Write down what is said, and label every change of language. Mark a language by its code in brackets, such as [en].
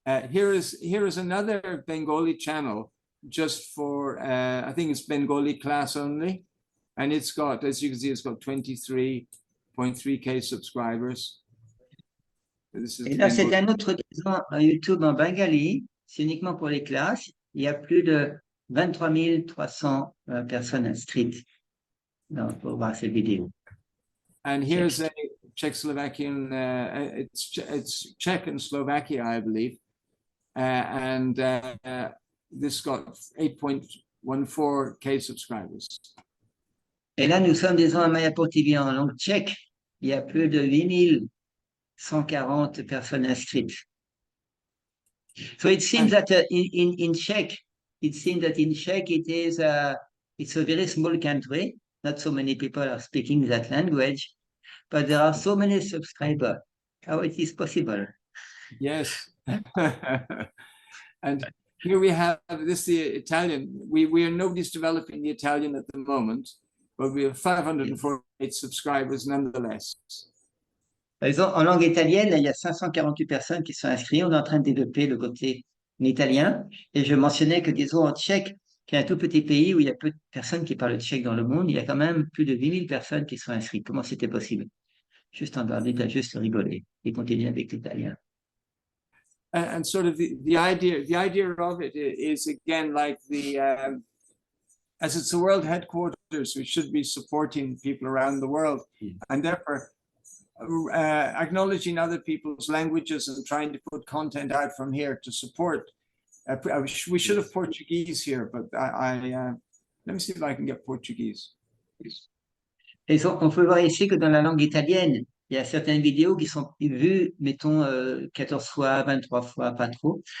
[en] Here is another Bengali channel just for, I think it's Bengali class only. And it's got, as you can see, it's got 23.3K subscribers. [fr] Et là, c'est un autre YouTube en bengali, c'est uniquement pour les classes. Il y a plus de 23 300 personnes inscrites pour voir ces vidéos. [en] And here's a Czechoslovakian, it's Czech and Slovakia, I believe. And this got 8.14K subscribers. Et là, nous sommes, disons, à Mayapur TV en langue tchèque. Il y a plus de 8140 personnes inscrites. So it seems that in Czech, it seems that in Czech it's a very small country. Not so many people are speaking that language, but there are so many subscribers. How it is possible? Yes. And here we have this, the Italian. We are, nobody's developing the Italian at the moment, but we have 548 subscribers nonetheless. [fr] Par exemple, en langue italienne, il y a 548 personnes qui sont inscrites. On est en train de développer le côté en italien. Et je mentionnais que, disons, en tchèque, qui est un tout petit pays où il y a peu de personnes qui parlent tchèque dans le monde, il y a quand même plus de 8000 personnes qui sont inscrites. Comment c'était possible? Juste en parler, t'as juste rigolé et continuer avec l'italien. [en] And sort of the idea of it is again like as it's the world headquarters, we should be supporting people around the world, and therefore acknowledging other people's languages and trying to put content out from here to support. We should have Portuguese here, but let me see if I can get Portuguese. [fr] Et on peut voir ici que dans la langue italienne, il y a certaines vidéos qui sont vues, mettons, 14 fois, 23 fois, pas trop.